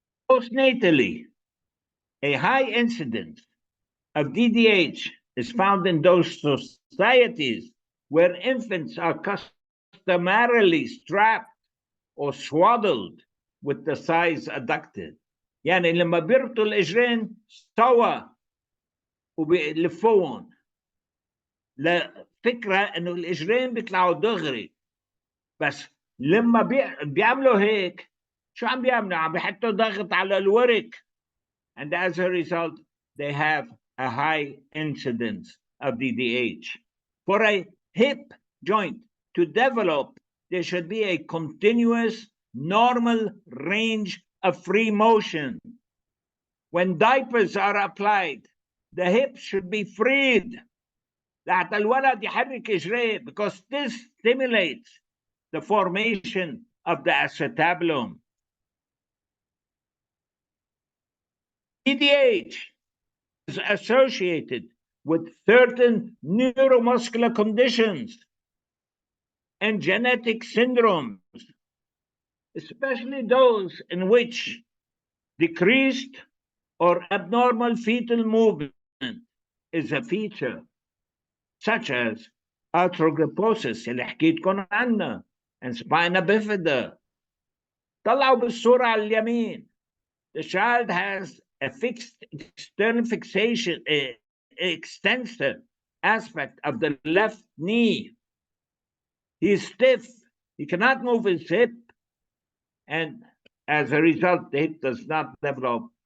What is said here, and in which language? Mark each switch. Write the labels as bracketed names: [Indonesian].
[English] Postnatally, a high incidence of DDH is found in those societies where infants are customarily strapped or swaddled with the thighs adducted. [Arabic] يعني لما بيربطوا الإجرين سوا وبيلفوهم، لا فكرة إنه الإجرين بيطلعوا دغري، بس لما بيعملوا هيك شو عم بيعملوا؟ عم بيحطوا ضغط على الورك, [English] and as a result they have a high incidence of DDH. For a hip joint to develop, there should be a continuous normal range of free motion. When diapers are applied, the hip should be freed [Arabic] لحتى الولد يحرك إجريه, [English] because this stimulates the formation of the acetabulum. DDH is associated with certain neuromuscular conditions and genetic syndromes, especially those in which decreased or abnormal fetal movement is a feature, such as arthrogryposis [Arabic] اللي حكيتكم عنها [English] and spina bifida. [Arabic] طلعوا بالصورة على اليمين. [English] The child has a fixed external fixation, extensive aspect of the left knee. He is stiff. He cannot move his hip, and as a result, the hip does not develop.